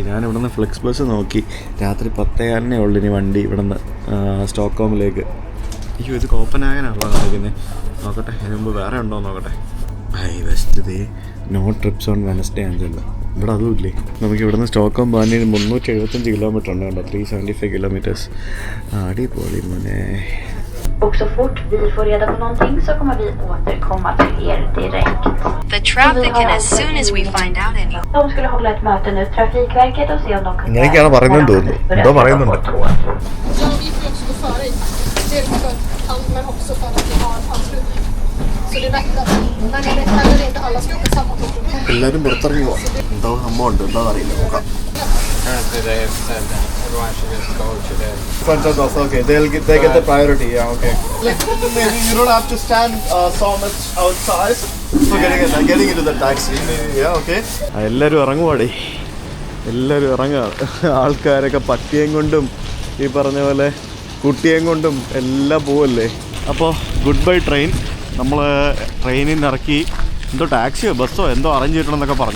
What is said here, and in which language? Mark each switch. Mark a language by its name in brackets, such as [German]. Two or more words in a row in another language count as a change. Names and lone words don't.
[Malayalam] ഞാൻ ഇവിടെ നിന്ന് ഫ്ലെക്സ് ബസ് നോക്കി, രാത്രി 10:15 ഉള്ളു ഇനി വണ്ടി ഇവിടെ നിന്ന് സ്റ്റോക്ക്ഹോമിലേക്ക്. അയ്യോ, ഇത് കോപ്പൻഹാഗനാണല്ലോ കാണിക്കുന്നത്. നോക്കട്ടെ, അതിന് മുമ്പ് വേറെ ഉണ്ടോ നോക്കട്ടെ. [English] west day no trips on Wednesday ആണെന്നുണ്ട്. [Malayalam] ഇവിടെ അതും ഇല്ലേ. നമുക്ക് ഇവിടെ നിന്ന് സ്റ്റോക്ക്ഹോം പോകാൻ 375 കിലോമീറ്റർ ഉണ്ട് കേട്ടോ. 375 കിലോമീറ്റേഴ്സ്. അടിപൊളി മോനെ. [Swedish] Och så fort vi får reda på någonting så kommer vi återkomma till er direkt. [English] The traffic and as soon as we find out any. [Swedish] De skulle hålla ett möte nu, Trafikverket, och se om de kan... [Malayalam] ഇങ്ങനെയൊക്കെയാണ് പറയുന്നത് തോന്നുന്നു. എന്തോ പറയുന്നുണ്ട്. [Swedish] Ja, vi får också gå före i. Dels för allt, men också för att vi har anslutning. Så det är bättre när inte alla ska åka samma tåg. [Malayalam] എല്ലാവരും പുറത്തിറങ്ങി പോവാം. എന്തോ സംഭവം ഉണ്ട്, എന്താ അറിയില്ല, നോക്കാം. [English] Okay, they get the priority. Yeah, okay. Maybe you don't have to stand so much outside for getting into the taxi. Yeah, okay. [Malayalam] എല്ലാവരും ഇറങ്ങുവാടേ, എല്ലാവരും ഇറങ്ങുക. ആൾക്കാരൊക്കെ പട്ടിയേം കൊണ്ടും ഈ പറഞ്ഞ പോലെ കുട്ടിയേം കൊണ്ടും എല്ലാം പോവല്ലേ. [English] അപ്പോൾ good bye train. [Malayalam] നമ്മൾ ട്രെയിനിൽ നിന്ന് ഇറക്കി എന്തോ ടാക്സിയോ ബസ്സോ എന്തോ അറേഞ്ച് ചെയ്തിട്ടുണ്ടെന്നൊക്കെ പറഞ്ഞു.